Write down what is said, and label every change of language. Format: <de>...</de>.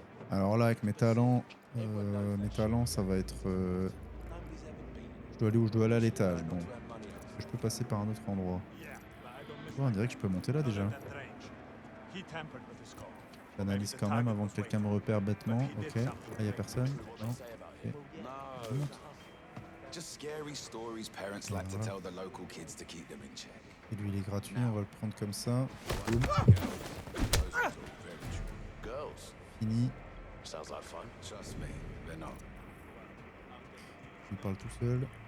<fr>Alors là, avec mes talents, ça va être... Je dois aller où je dois aller à l'étage. Bon, est-ce que je peux passer par un autre endroit? Ouais, on dirait que je peux monter là déjà. J'analyse quand même avant que quelqu'un me repère bêtement. Ok, là il y a personne. Non. Ok. Je monte.</fr> <en>Just scary stories parents like to tell the local kids to keep them in check.</en> <fr>Et lui il est gratuit, on va le prendre comme ça. Boum.</fr> <en>Girls.</en> <fr>Fini.</fr> <en>Sounds like fun. Trust me, they're not.</en> <fr>Je parle tout seul.</fr>